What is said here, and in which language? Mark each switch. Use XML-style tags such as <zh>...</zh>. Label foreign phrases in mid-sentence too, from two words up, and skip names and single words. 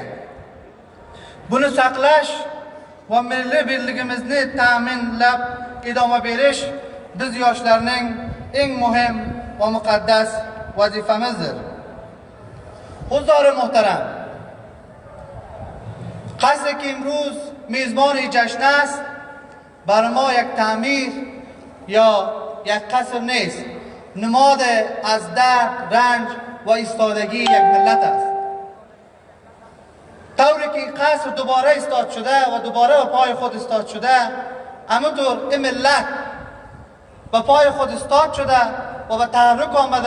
<uz>Buni saqlash va milliy birligimizni ta'minlab idoma berish biz yoshlarning eng muhim va muqaddas vazifamizdir.</uz> <fa>حضور محترم، قصری که امروز میزبان جشن است بر ما یک تعمیر یا یک قصر نیست, نماد از درد، رنج و ایستادگی یک ملت است. طوری که این قصر دوباره ایستاد شده و دوباره به پای خود ایستاد شده، همونطور این ملت به پای خود ایستاد شده و به تحرک آمده.</fa>